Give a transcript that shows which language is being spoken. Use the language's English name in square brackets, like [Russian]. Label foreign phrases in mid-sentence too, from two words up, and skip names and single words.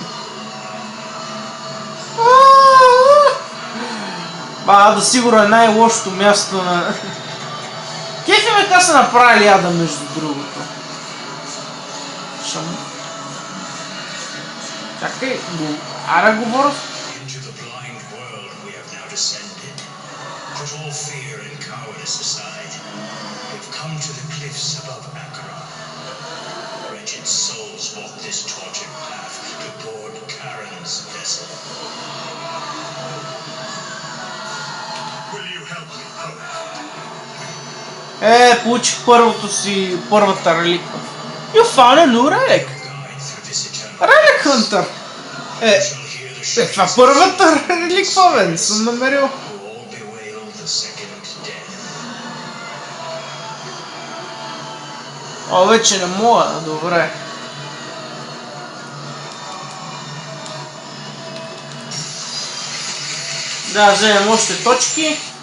[Bulgarian] Да сигурно е най-лошото място на... Кефи ме как са направили ада, между другото. Чакай, говоря. [English] Put all fear and cowardice aside. We've come to the cliffs above Acheron. Wretched souls walk this tortured path to board Charon's vessel. Will you help me, poet? [Bulgarian] Получих първата реликва. [English] You found a new relic. Relic Hunter. [Bulgarian] Това първата реликва, бе, не съм намерил. Вече не мога, добре. Да, вземем още точки.